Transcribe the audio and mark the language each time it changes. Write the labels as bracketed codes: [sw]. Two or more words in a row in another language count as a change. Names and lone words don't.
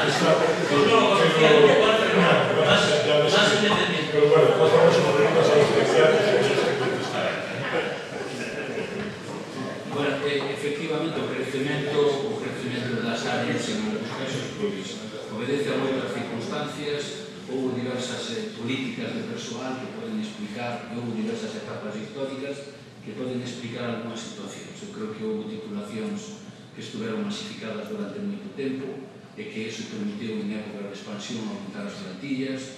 [es] Pues no lo conocía, más independiente. Pero bueno, pasamos a preguntas a los estudiantes. [gl] Bueno, efectivamente, o crecemento das áreas [es] en algunos casos [gl] obedece a moitas circunstancias, houve diversas políticas de persoal que poden explicar, houve diversas etapas históricas que poden explicar algunhas situacións. Eu creo que houve titulacións que estuveron masificadas durante moito tempo e que iso permitiu en época de expansión aumentar as plantillas.